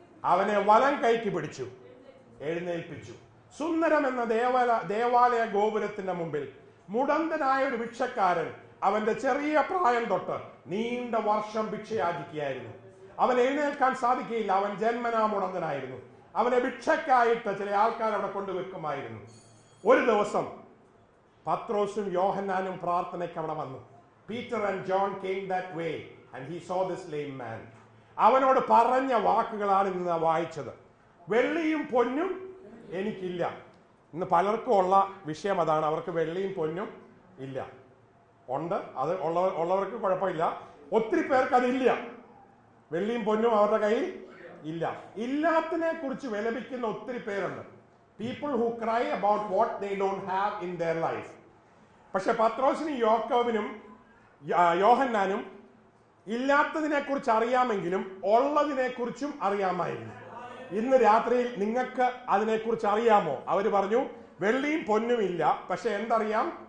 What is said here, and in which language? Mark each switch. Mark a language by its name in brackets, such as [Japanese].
[Malayalam] അവനെ വലം കൈക്ക് പിടിച്ചു, എഴുന്നേൽപ്പിച്ചു. സുന്ദരം എന്ന ദേവാലയ ഗോപുരത്തിന്റെ മുമ്പിൽ മുടന്തനായ ഒരു ഭിക്ഷക്കാരൻ അവന്റെ ചെറിയ പ്രായം തൊട്ട് നീണ്ട വർഷം ഭിക്ഷയാചിക്കുകയായിരുന്നു. അവൻ എഴുന്നേൽക്കാൻ സാധിക്കുകയില്ല. അവൻ ജന്മനാ മുടന്തനായിരുന്നു. അവനെ ഭിക്ഷക്കായിട്ട് ചില ആൾക്കാർ അവിടെ കൊണ്ടുവെക്കുമായിരുന്നു. ഒരു ദിവസം പത്രോസും യോഹന്നാനും പ്രാർത്ഥനയ്ക്ക് അവിടെ വന്നു. [English] Peter and John came that way and he saw this lame man. [Malayalam] അവനോട് പറഞ്ഞ വാക്കുകളാണ് ഇന്ന് വായിച്ചത്. വെള്ളിയും പൊന്നും എനിക്കില്ല. ഇന്ന് പലർക്കും ഉള്ള വിഷയം അതാണ്. അവർക്ക് വെള്ളിയും പൊന്നും ഇല്ല. ഉണ്ട്, അത് ഉള്ളവർക്ക് കുഴപ്പമില്ല. ഒത്തിരി പേർക്ക് അതില്ല. വെള്ളിയും പൊന്നും അവരുടെ കയ്യിൽ ഇല്ല. ഇല്ലാത്തതിനെ കുറിച്ച് വിലപിക്കുന്ന ഒത്തിരി പേരുണ്ട്. [English] People who cry about what they don't have in their life. [Malayalam] പക്ഷെ പത്രോസിനും യാക്കോബിനും യോഹന്നാനും ഇല്ലാത്തതിനെ കുറിച്ച് അറിയാമെങ്കിലും ഉള്ളതിനെ കുറിച്ചും അറിയാമായിരുന്നു. ഇന്ന് രാത്രിയിൽ നിങ്ങൾക്ക് അതിനെക്കുറിച്ച് അറിയാമോ? അവര് പറഞ്ഞു, വെള്ളിയും പൊന്നും ഇല്ല, പക്ഷെ എന്തറിയാം?